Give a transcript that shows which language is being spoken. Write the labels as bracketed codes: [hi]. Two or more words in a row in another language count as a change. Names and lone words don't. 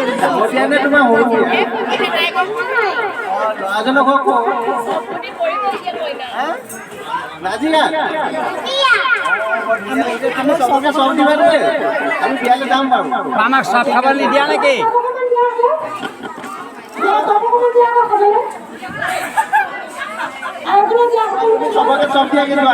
[as] আমাক সব খাবার নিদিয়া নাকি সবকে সব দিয়া কিবা